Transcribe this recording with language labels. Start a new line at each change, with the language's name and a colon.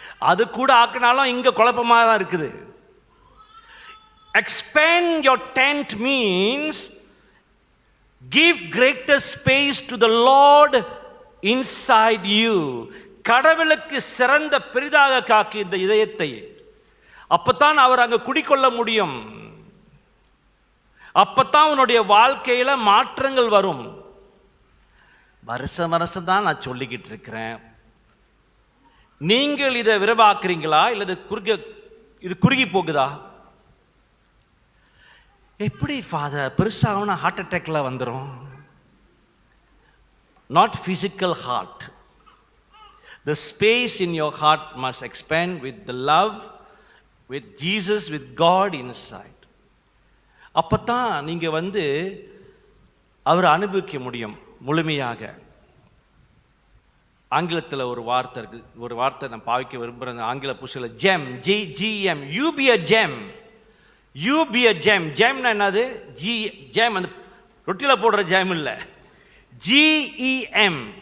Tamil: அது கூட ஆக்கினாலும் இங்க குழப்பமாக தான் இருக்குது.
English: Expand your tent means give greater space to the Lord inside you.
Tamil: கடவுளுக்கு சிறந்த பெரிதாக காக்கு இந்த இதயத்தை. அப்பத்தான் அவர் அங்க குடிக்கொள்ள முடியும். அப்பத்தான் உன்னுடைய வாழ்க்கையில மாற்றங்கள் வரும். வருஷம் தான் நான் சொல்லிக்கிட்டு இருக்கிறேன். நீங்கள் இதை விரைவாக்குறீங்களா இல்லது இது குறுகி போகுதா? எப்படி ஃபாதர் பெருசாகனா ஹார்ட் அட்டாக்ல வந்துடும்?
English: Not physical heart. The space in your heart must expand with the love, with Jesus, with God inside.
Tamil: அப்பத்தான் நீங்க அவரை அனுபவிக்க முடியும் முழுமையாக. ஆங்கிலத்தில் ஒரு வார்த்தை இருக்கு, ஒரு வார்த்தை நான் பாவிக்க விரும்புகிறேன். ஆங்கில புஸ்தகத்தில் GeM, GEM,
English: you be a gem. You be a gem.
Tamil: ஜெம்னா என்னது? ஜெம் அந்த ரொட்டியில் போடுற ஜெம் இல்லை, GEM.